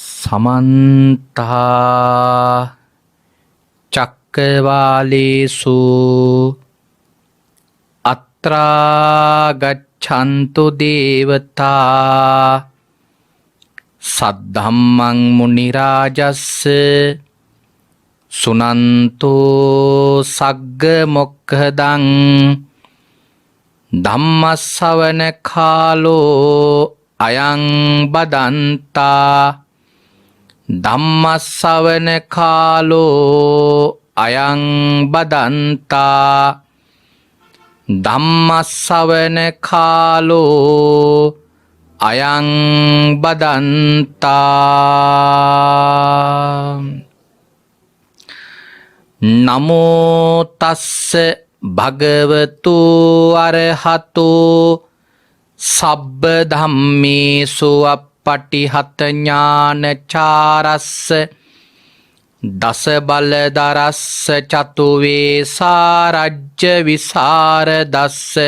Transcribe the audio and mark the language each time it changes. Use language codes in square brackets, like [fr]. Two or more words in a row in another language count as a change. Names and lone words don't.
[pi] समन्ता चक्रवालेषु अत्रा गच्छन्तु देवता सद्धम्मं मुनिराजस्य सुनन्तो सग्गमोक्खदं धम्मස්සවන කාලෝ අයං බදන්තා ධම්මස්සවන කාලෝ අයං බදන්තා ධම්මස්සවන කාලෝ අයං බදන්තා නමෝ තස්ස භගවතු අරහතෝ සබ්බ ධම්මේසු අප්පටිහත ඥානචාරස්ස දස බලදරස්ස චතුවේසාරජ්‍ය විසරදස්ස